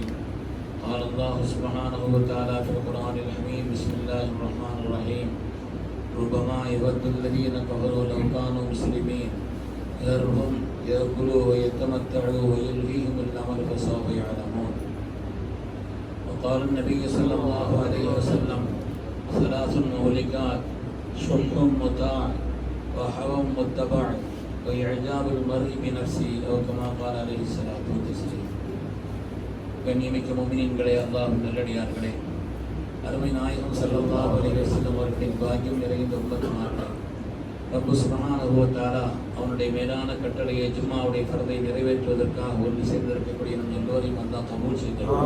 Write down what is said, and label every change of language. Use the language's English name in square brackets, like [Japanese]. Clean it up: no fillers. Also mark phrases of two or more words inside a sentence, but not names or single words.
[Arabic] قال الله سبحانه وتعالى في القرآن الحميد بسم الله الرحمن الرحيم ربما يود الذين كفروا لو كانوا مسلمين ذرهم يأكلوا ويتمتعوا ويلهيهم الأمل فسوف يعلمون. وقال النبي صلى الله عليه وسلم ثلاث مهلكات شح مطاع وهوى متبع وإعجاب المرء بنفسه أو كما قال عليه الصلاة والسلام. [Tamil] கண்ணியமிக்க முஃமினீன்களே, அல்லாஹ்வின் நல்லடியார்களே, அருமை நாயகம் [Arabic] صلى الله عليه وسلم [Tamil] அவர்களின் பாக்கியம் நிறைந்த உம்மத்துமார்களே, [Arabic] رب سبحانه وتعالى [Tamil] அவனுடைய மேலான கட்டளையை ஜும்மாவுடைய ஃபர்தை நிறைவேற்றுவதற்காக ஒன்று சேர்ந்திருக்கக்கூடிய நம் எல்லோரையும் அல்லாஹ் கபூல் செய்தார்.